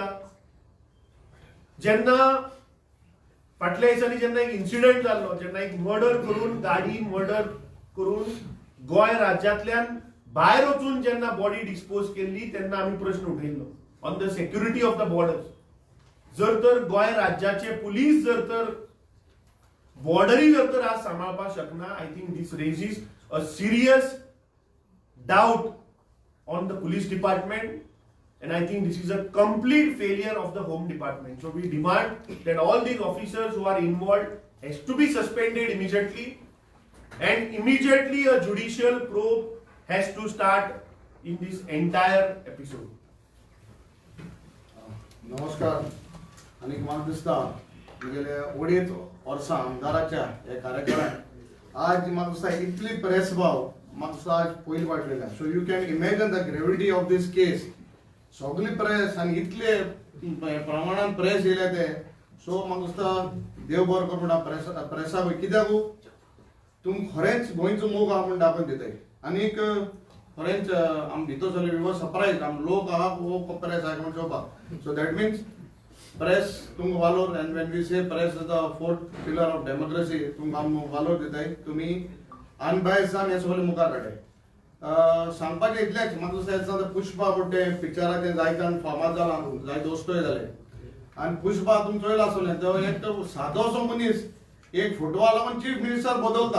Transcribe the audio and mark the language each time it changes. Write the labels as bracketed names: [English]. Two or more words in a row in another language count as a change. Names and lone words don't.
[Konkani] जेन्ना फाटल्या दिसांनी जेन्ना एक इन्सिडंट जाल्लो, जेन्ना एक मर्डर करून, गाडी मर्डर करून गोंय राज्यांतल्यान भायर वचून जेन्ना बॉडी डिस्पोज केल्ली, तेन्ना आमी प्रश्न उठयल्लो [English] on the security of the borders. [Konkani] जर तर गोंय राज्याचे पुलीस जर तर बॉर्डरी जर तर आज सांबाळपाक शकना, [English] I think this raises a serious doubt on the police department, and I think this is a complete failure of the home department. So we demand that all these officers who are involved has to be suspended immediately, and immediately a judicial probe has to start in this entire episode. [Konkani] नमस्कार. आणि म्हाका दिसता गेले अडीच वर्सां आमदाराच्या हे कार्यक्रमात आज म्हाका दिसता इतली प्रेस भाव म्हाका दिसता आज पयली वाटलेल्या. [English] so you can imagine the gravity of this case. [Konkani] सगळी प्रेस आणि इतले प्रमाणात प्रेस येयले ते. सो म्हाका दिसता देव बरो कर म्हणटा प्रेसाक कित्याक तुम खरेंच गोंयचो मोग आहा म्हण दाखोवन दिताय. आनीक खरेंच आम भितर सगळे [English] we were surprised [Konkani] आम लोक आहा वो प्रेस आहा म्हण चोवपाक. [English] so that means press [Konkani] तुमकां वालोर, [English] and when we say press is the fourth pillar of democracy, [Konkani] तुमकां आम वालोर दिताय. तुमी अनबायस्ड जावन हे सगळे मुखार हाडटाय. सांगपाचें इतलेंच, म्हाका दिसता पुष्पा म्हणटे पिक्चराचें जायत्यान फामाद जालां, जाय दोस्तोय जाले. आनी पुष्पा तुमी चोयला आसतलें, तो एक सादो असो मनीस एक फुटबॉल लागून [English] chief minister [Konkani] बदलता.